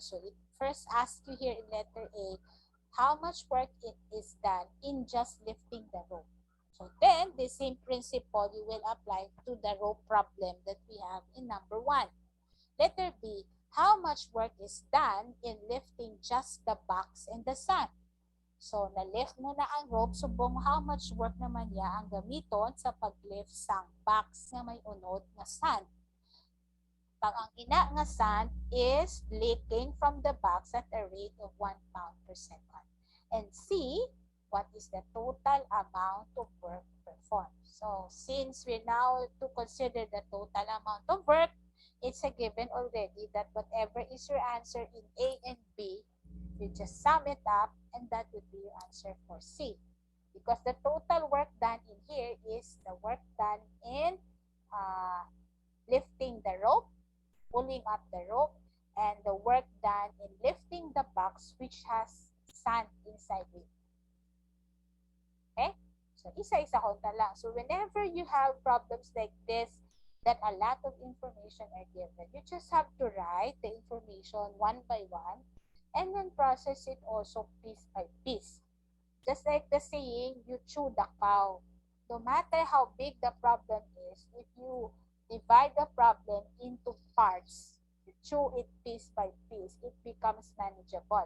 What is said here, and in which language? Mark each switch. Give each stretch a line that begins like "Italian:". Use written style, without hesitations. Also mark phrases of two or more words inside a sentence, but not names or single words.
English: So it first asks you here in letter A, how much work it is done in just lifting the rope. So then, the same principle you will apply to the rope problem that we have in number 1. Letter B, how much work is done in lifting just the box and the sun? So,
Hiligaynon: na-lift mo na ang rope, subong
English: how much work
Hiligaynon: naman niya ang gamiton sa pag-lift sang box nga may unod nga sand. Pag ang ina nga
English: sand is leaking from the box at a rate of 1 pound per second. And C, what is the total amount of work performed? So, since we're now to consider the total amount of work, it's a given already that whatever is your answer in A and B, you just sum it up and that would be your answer for C. Because the total work done in here is the work done in lifting the rope, pulling up the rope, and the work done in lifting the box which has sand inside it. Okay? So,
Hiligaynon: isa-isa konta lang.
English: So, whenever you have problems like this, that a lot of information are given, you just have to write the information one by one and then process it also piece by piece. Just like the saying, you chew the cow. No matter how big the problem is, if you divide the problem into parts, you chew it piece by piece, it becomes manageable.